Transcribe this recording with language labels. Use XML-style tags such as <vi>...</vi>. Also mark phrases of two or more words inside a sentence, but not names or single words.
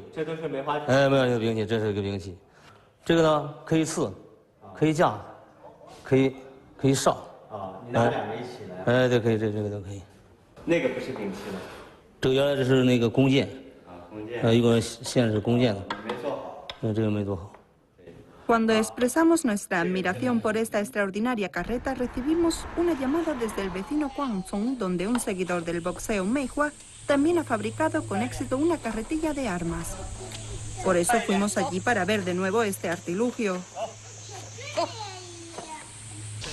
<zh>这都是梅花拳。没有这个兵器，这是一个兵器。这个呢，可以刺，可以架，可以哨。你拿两个一起来。对，可以，这个都可以。那个不是兵器了。这个原来这是那个弓箭。弓箭。一个线是弓箭的。没做好。这个没做好。</zh> <es>Cuando expresamos nuestra admiración por esta extraordinaria carreta, recibimos una llamada desde el vecino Guangzhou, donde un seguidor del boxeo Meihua también ha fabricado con éxito una carretilla de armas. Por eso fuimos allí para ver de nuevo este artilugio.</es>